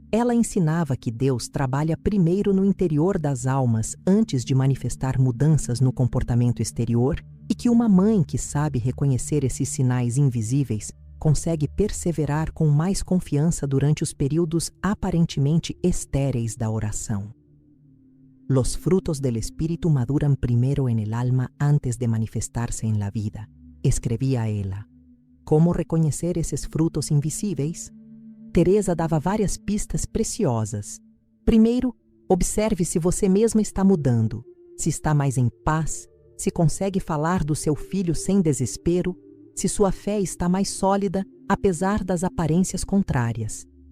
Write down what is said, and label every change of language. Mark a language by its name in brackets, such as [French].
[Portuguese] Ela ensinava que Deus trabalha primeiro no interior das almas antes de manifestar mudanças no comportamento exterior, e que uma mãe que sabe reconhecer esses sinais invisíveis consegue perseverar com mais confiança durante os períodos aparentemente estéreis da oração. [Spanish] Los frutos del espíritu maduran primero en el alma antes de manifestarse en la vida, [Portuguese] escrevia ela. Como reconhecer esses frutos invisíveis? Teresa dava várias pistas preciosas. Primeiro, observe se você mesma está mudando, se está mais em paz, se consegue falar do seu filho sem desespero, se sua fé está mais sólida, apesar das aparências contrárias.